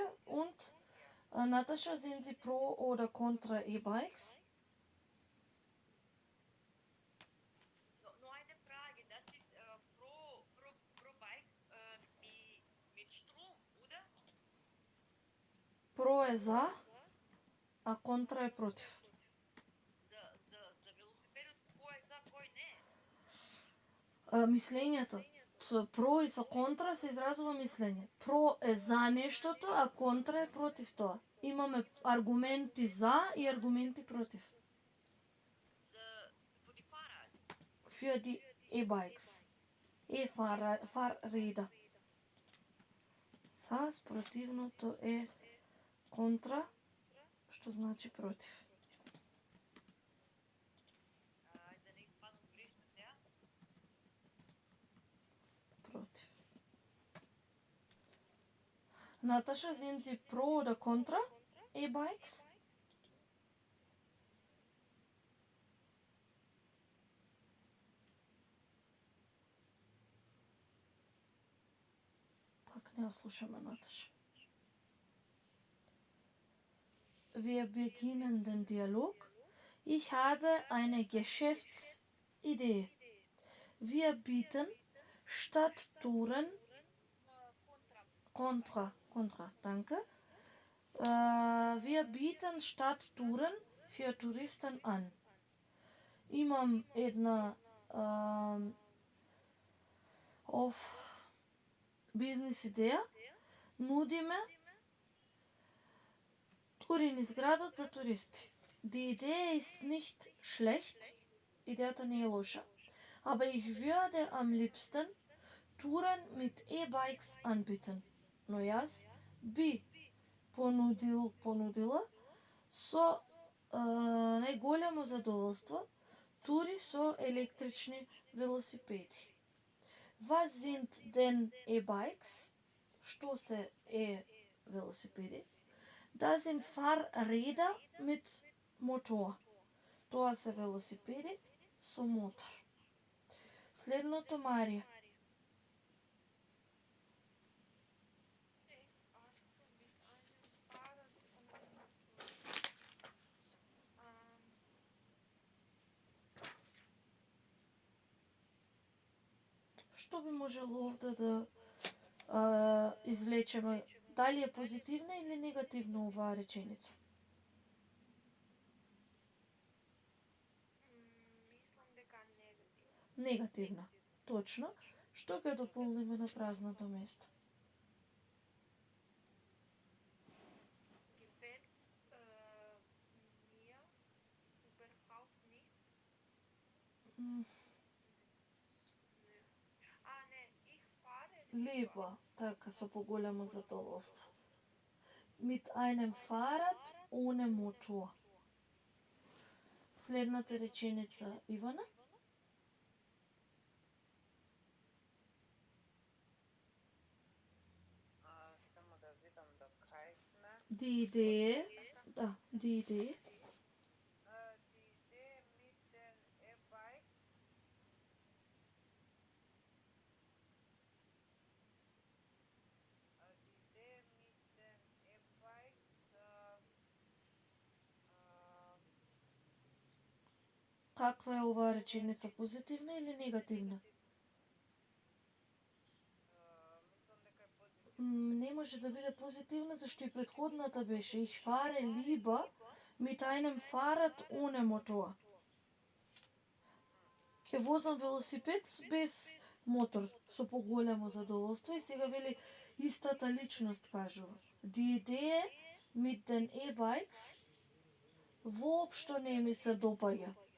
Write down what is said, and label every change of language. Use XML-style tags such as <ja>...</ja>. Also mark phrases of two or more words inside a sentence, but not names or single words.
<de>Und Natascha, sind Sie pro oder contra e-bikes? Nur eine Frage, das ist pro Bike mit Strom, oder?</de> <mk>Pro е за, а контра е против. За велосипедот, кој е за, кој не? Мислењето. Со про и со контра се изразува мислење. Про е за нештото, а контра е против тоа. Имаме аргументи за и аргументи против.</mk> <de>Für die Fahrrad. Für die e-bikes. E-Fahrräder.</de> <mk>За, спротивното е контра, што значи против. Да не изпадам грешно сега. Против. Наташа,</mk> <de>sind Sie pro oder contra e-bikes?</de> <mk>Пак не ја слушаме Наташа.</mk> <de>Wir beginnen den Dialog. Ich habe eine Geschäftsidee. Wir bieten statt Touren Kontra, danke. Wir bieten statt Touren für Touristen an.</de> <mk>Имам една бизнес идеја. Нудиме тури низ градот за туристи.</mk> <de>Die Idee ist nicht schlecht.</de> <mk>Идејата не е лоша.</mk> <de>Aber ich würde am liebsten Touren mit E-Bikes anbieten.</de> <mk>Но јас би понудила со најголемо задоволство тури со електрични велосипеди.</mk> <de>Was sind denn E-Bikes?</de> <mk>Што се велосипеди?</mk> <de>Das sind Fahrräder mit Motor.</de> <mk>Тоа се велосипеди со мотор. Следното, Марија. Што би можело овде да извлечеме? Дали е позитивна или негативна оваа реченица? Мислам дека негативно. Негативна. Точно. Што ќе дополниме на празното место?</mk> <de>Gefällt mir überhaupt nicht. Ich fahre Lieber,</de> <mk>така, со поголемо задоволство.</mk> <de>Mit einem Fahrrad ohne Motor.</de> <mk>Следната реченица, Ивана? Само да видам до кај сме.</mk> <de>Die Idee, да, die Idee. Die Idee mit den E-Bikes. Die Idee mit den E-Bikes.</de> <mk>Каква е оваа реченица, позитивна или негативна? Мислам дека е позитивно. Не може да биде позитивна, зашто и предходната беше</mk> <de>Ich fahre lieber mit einem Fahrrad ohne Motor.</de> <mk>Ке возам велосипед без мотор, со поголемо задоволство, и сега вели истата личност кажува.</mk> <de>Die Idee mit den E-Bikes</de> <mk>воопшто не ми се допаѓа.</mk>